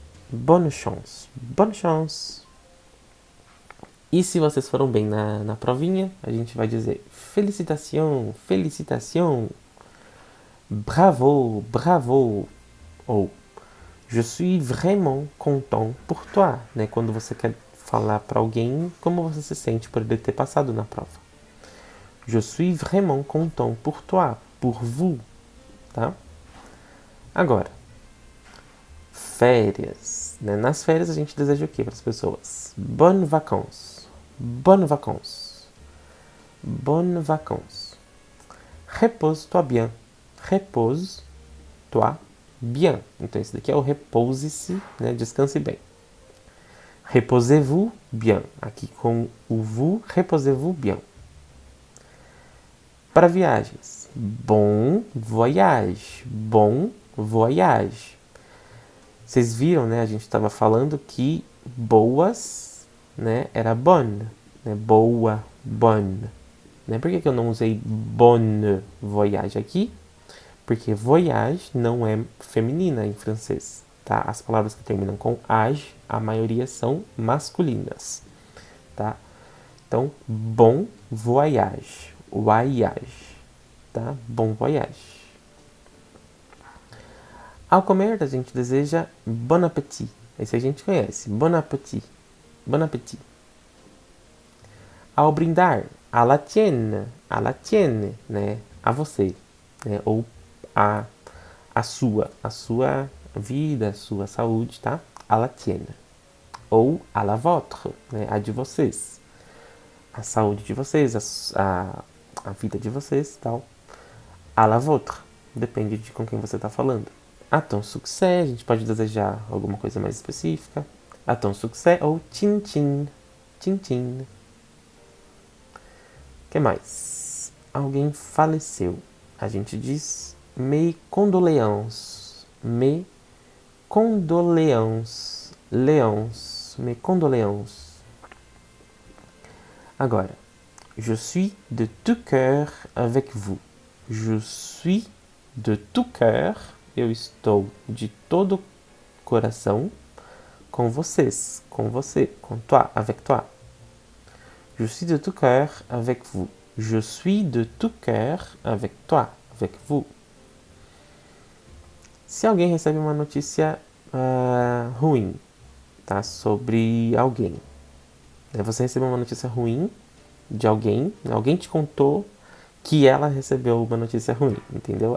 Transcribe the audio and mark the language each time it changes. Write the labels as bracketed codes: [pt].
[fr] Bonne chance, bonne chance. [pt] E se vocês foram bem na provinha, a gente vai dizer [fr] félicitations, félicitations, bravo, bravo, ou je suis vraiment content pour toi, [pt] né? Quando você quer falar para alguém como você se sente por ele ter passado na prova. [fr] Je suis vraiment content pour toi, pour vous, [pt] tá? Agora, férias, né? Nas férias a gente deseja o que para as pessoas? [fr] Bonnes vacances, bonnes vacances, bonnes vacances. Repose-toi bien, repose-toi bien. [pt] Então esse daqui é o repouse-se, né? Descanse bem. [fr] Reposez-vous bien. [pt] Aqui com o vous, [fr] reposez-vous bien. [pt] Para viagens, [fr] bon voyage, bon voyage. [pt] Vocês viram, né? A gente estava falando que boas, né? Era bonne, né? Boa, bonne. Né? Por que eu não usei [fr] bonne voyage [pt] aqui? Porque voyage não é feminina em francês, tá? As palavras que terminam com age, a maioria são masculinas, tá? Então, [fr] bon voyage, voyage, [pt] tá? [fr] Bon voyage. [pt] Ao comer, a gente deseja bon appétit. Esse a gente conhece, [fr] bon appétit, bon appétit. [pt] Ao brindar, [fr] à la tienne, [pt] né? A você, né? Ou a sua vida, a sua saúde, tá? [fr] À la tienne. [pt] Ou [fr] à la vôtre, [pt] né? A de vocês. A saúde de vocês, a vida de vocês, tal. [fr] À la vôtre, [pt] depende de com quem você está falando. [fr] À ton succès, [pt] a gente pode desejar alguma coisa mais específica. [fr] À ton succès ou tchin tchin, tchin tchin. [pt] O que mais? Alguém faleceu. A gente diz [fr] mes condoléances, mes condoléances, mes condoléances. [pt] Agora, [fr] je suis de tout cœur avec vous. Je suis de tout cœur, [pt] eu estou de todo coração com vocês, com você, com toi, [fr] avec toi. Je suis de tout cœur avec vous. Je suis de tout cœur avec toi, avec vous. [pt] Se alguém recebe uma notícia ruim, tá, sobre alguém, você recebeu uma notícia ruim de alguém, alguém te contou que ela recebeu uma notícia ruim, entendeu?